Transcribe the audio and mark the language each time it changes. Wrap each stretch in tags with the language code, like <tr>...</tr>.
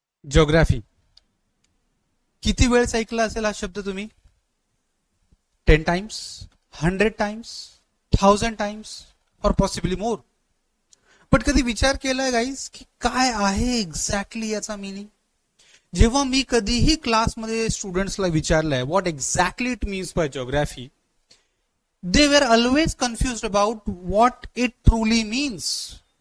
<mr>Geography किती वेळेस ऐकला असेल हा शब्द तुम्ही?</mr> <en>10 times, 100 times, 1000 times और possibly more.</en> <mr>पण कधी विचार केलाय गाईज की काय आहे एक्झॅक्टली याचा मिनिंग? जेव्हा मी कधीही क्लासमध्ये स्टुडंट्सला विचारलंय</mr> <en>What exactly it means by geography, they were always confused about what it truly means.</en>